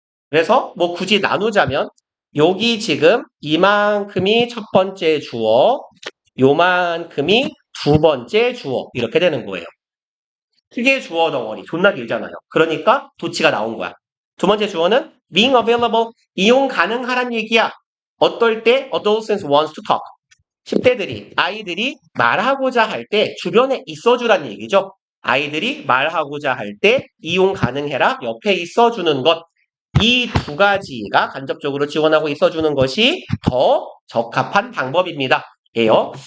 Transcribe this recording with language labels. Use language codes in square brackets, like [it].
[ko] 그래서 뭐 굳이 나누자면 여기 지금 이만큼이 첫 번째 주어, 요만큼이 두 번째 주어 이렇게 되는 거예요. 크게 주어 덩어리 존나 길잖아요. 그러니까 도치가 나온 거야. 두 번째 주어는 [en] being available, [ko] 이용 가능하란 얘기야. 어떨 때 [en] adolescents wants to talk. [ko] 10대들이, 아이들이 말하고자 할 때 주변에 있어주란 얘기죠. 아이들이 말하고자 할 때 이용 가능해라, 옆에 있어주는 것. 이 두 가지가 간접적으로 지원하고 있어주는 것이 더 적합한 방법입니다. 예요.